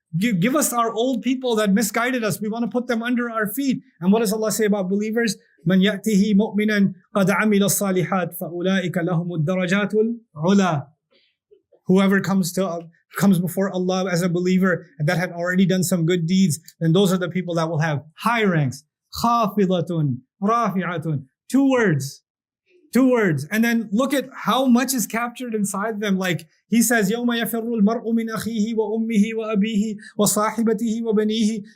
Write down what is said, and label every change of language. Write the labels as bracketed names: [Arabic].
[English] Give us our old people that misguided us. We want to put them under our feet. And what does Allah say about believers? [Arabic] مَنْ يَأْتِهِ مُؤْمِنًا قَدْ عَمِلَ الصَّالِحَاتِ فَأُولَٰئِكَ لَهُمُ الدَّرَجَاتُ الْعُلَى. [English] Whoever comes to comes before Allah as a believer and that had already done some good deeds, then those are the people that will have high ranks. Khafidatun, rafi'atun. Two words. And then look at how much is captured inside them. Like he says, [Arabic] يَوْمَ يَفِرُّ الْمَرْءُ مِنْ أَخِيهِ وَأُمِّهِ وَأَبِيهِ وَصَاحِبَتِهِ وَبَنِيهِ.